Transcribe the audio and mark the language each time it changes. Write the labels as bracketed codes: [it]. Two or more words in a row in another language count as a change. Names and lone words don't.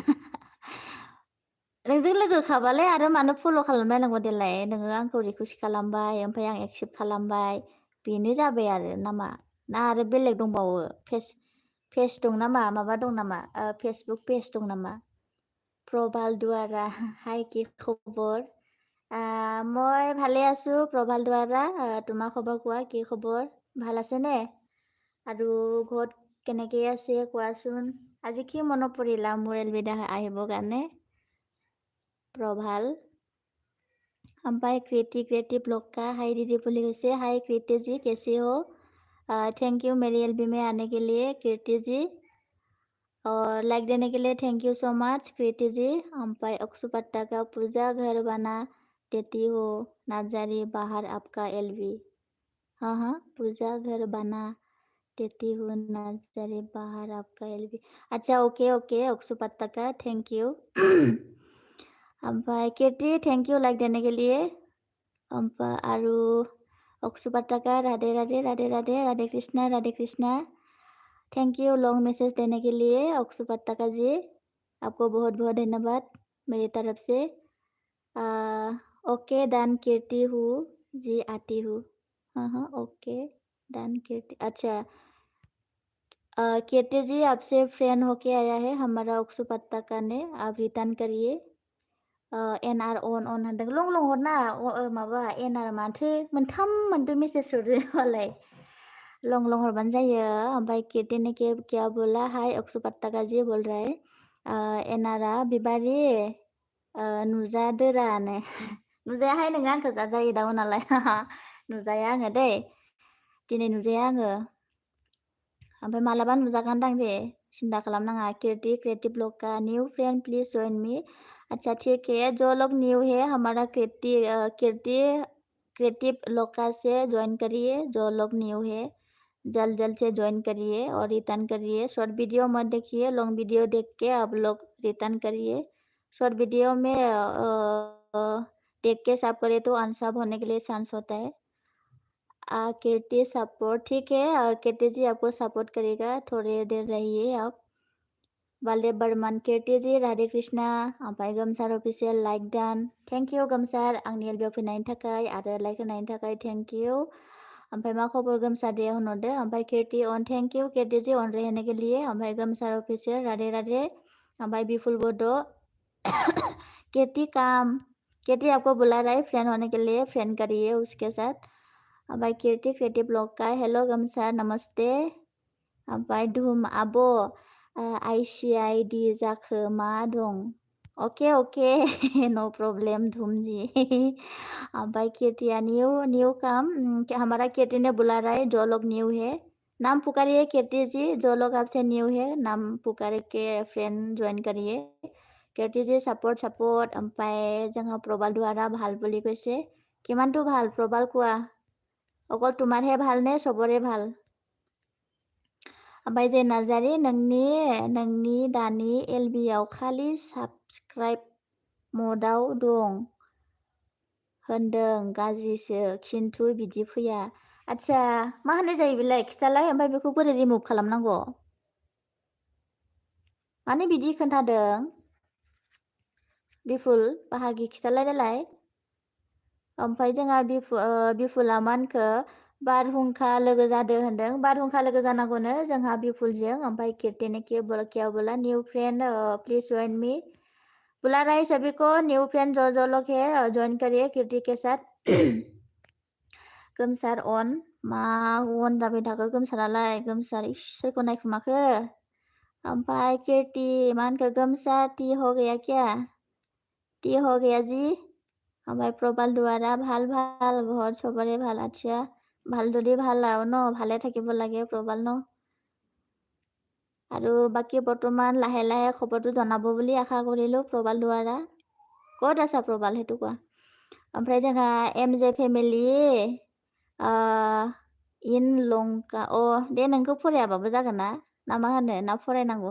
[brx] नोंजों लोगोखाबालाय आरो मानो फल' खालामलायनांगौ देलाय। नोङो आंखौ रिकुवेस्ट खालामबाय, ओमफ्राय आं एक्सेप्ट खालामबाय, बेनो जाबाय आरो नामा। ना आरो बेलेग दंबावो, पेज दं नामा, माबा दं नामा, फेसबुक पेज दं नामा। [as] প্ৰবাল দুৱাৰা হায় কি খবৰ, মই ভালে আছোঁ প্ৰবাল দ্বাৰা। তোমাৰ খবৰ কোৱা, কি খবৰ? ভাল আছেনে? আৰু ঘৰত কেনেকে আছে কোৱাচোন? আজি কি মনত পৰিলা মোৰ এলবিদা আহিবৰ কাৰণে? [hi] प्रभाल ओमफ्राय क्रिएटिव ब्लॉग का हाई दीदी बोली हुई हाई कृति जी कैसे हो? [en] thank you [hi] मेरी एलबी में आने के लिए कृति जी और लाइक देने के लिए [en] thank you so much [hi] कृति जी। ओमफ्राय अक्षुपट्टा का पूजा घर बना देती हो नार्जारी बाहर आपका एलबी। हाँ हाँ पूजा घर बना देती हूँ नार्जारी बाहर आपका एलबी। [en] अच्छा ओके ओके [hi] अक्षुपट्टा का [en] thank you. [hi] ओमफ्राय कीर्ति थैंक यू लाइक देने के लिए। ओमफ्राय आरु अक्षुपट्टा का राधे राधे राधे राधे राधे कृष्णा थैंक यू लॉन्ग मैसेज देने के लिए अक्षुपट्टा का जी, आपको बहुत बहुत धन्यवाद मेरी तरफ से। ओके डन कीर्ति हूँ जी आती हूँ। हाँ हाँ ओके डन कीर्ति। अच्छा कीर्ति जी आपसे फ्रेंड होके आया है हमारा अक्षुपट्टा का ने, आप रिटर्न करिए। [brx] एनआर अन होनदों लं लं हरना माबा एनआर माथो मोनथाम मोनब्रै मेसेज हरो मालाय लं लं हरबानो जायो। [hi] ओमफ्राय कीर्ति ने क्या बोला हाय अक्षुपट्टा का जी बोल रहा है [brx] एनआरआ बिबारी नुजादोरानो नुजायाहाय नोङो आंखौ जाजायो दा उनालाय नुजाया आङो दै दिनै नुजाया आङो ओमफ्राय मालाबा नुजागोनदां दे सिन्था खालामनाङा। [hi] कीर्ति क्रिएटिव ब्लॉग का [en] new friend please join me. [hi] अच्छा ठीक है जो लोग न्यू है हमारा कीर्ति क्रिएटिव ब्लॉग से ज्वाइन करिए। जो लोग न्यू है जल्द जल्द से ज्वाइन करिए और रिटर्न करिए। [en] short video [hi] मत देखिए, [en] long video [hi] देख के आप लोग रिटर्न करिए। [en] short video [hi] में देख के सब करे तो अनसब होने के लिए चांस होता है। कीर्ति सपोर्ट ठीक है कीर्ति जी आपको सपोर्ट करेगा, थोड़ी देर रहिए आप। [brx] बलदेव बर्मन कीर्ति जी राधे कृष्णा ओमफ्राय गोमसार अफिसियेल [en] like done thank you [brx] गोमसार आंनि एलबियाव फैनायनि थाखाय आरो लाइक होनायनि थाखाय थैंक यू। ओमफ्राय मा खबर गोमसार दे होनहरदो। [hi] ओमफ्राय कीर्ति ऑन थैंक यू कीर्ति जी ऑन रहने के लिए। [brx] ओमफ्राय गोमसार अफिसियेल राधे राधे। [hi] ओमफ्राय बिपुल बडो कीर्ति काम कीर्ति आपको बुला रहा है फ्रेंड होने के लिए, फ्रेंड करिए उसके साथ। ओमफ्राय कीर्ति क्रिएटिव ब्लॉग का हेलो गोमसार नमस्ते। [brx] ओमफ्राय धुम आब' आइसिआइडि जाखो मा दं ओके ओके नो प्रॉब्लम धूम जी। [hi] ओमफ्राय कीर्तिया न्यू काम हमारा कीर्ति ने बुला रहा है जो लोग न्यू है नाम पुकारिए कीर्ति जी। जो लोग आपसे न्यू है नाम पुकार के फ्रेंड ज्वाइन करिए। कीर्ति जी सपोर्ट सपोर्ट। ओमफ्राय जोंहा प्रबाल द्वारा [as] ভাল বুলি কৈছে। কিমানটো ভাল प्रबाल কোৱা? অকল তোমাৰহে ভাল নে চবৰে ভাল? [brx] ओमफ्राय जे नार्जारी नोंनि दानि एलबियाव खालि साबस्क्राइब मदाव दं होनदों गाज्रिसो खिन्थु बिदि फैया। आच्छा मा होननाय जायो बेलाय खिथालाय ओमफ्राय बेखौ बोरै रिमुभ खालामनांगौ? माने बिदि खोन्थादों बिपुल बाहागि खिथालाय देलाय। ओमफ्राय जोंहा बिपुला मानखो बारहुंखा लोगो जादो होनदों। बारहुंखा लोगो जानांगौनो जोंहा बिपुलजों। ओमफ्राय कीर्तिने [hi] क्या बोला [en] new friend please join me. [hi] बुला रहा है सभी को न्यू फ्रेंड जो लोग है ज्वाइन करिए कीर्ति के साथ। [brx] गोमसार ऑन मा अन जाबाय थाखो गोमसारालाय गोमसार सोरखौ नायखोमाखो? [hi] ओमफ्राय कीर्ति मा होनखो गोमसार टी हो गया क्या? टी हो गया जी। ओमफ्राय प्रबाल द्वारा [as] ভাল ভাল ঘৰত চবৰে ভাল। আচ্ছা ভাল যদি ভাল আৰু ন ভালে থাকিব লাগে প্ৰবাল ন। আৰু বাকী বৰ্তমান লাহে লাহে খবৰটো জনাব বুলি আশা কৰিলোঁ প্ৰবাল দ্বাৰা। ক'ত আছা প্ৰবাল সেইটো কোৱা। [brx] ओमफ्राय जोंहा एमजे फेमिलि इन लंका दे नोंखौ फरायाबाबो जागोन ना मा होनो ना फरायनांगौ?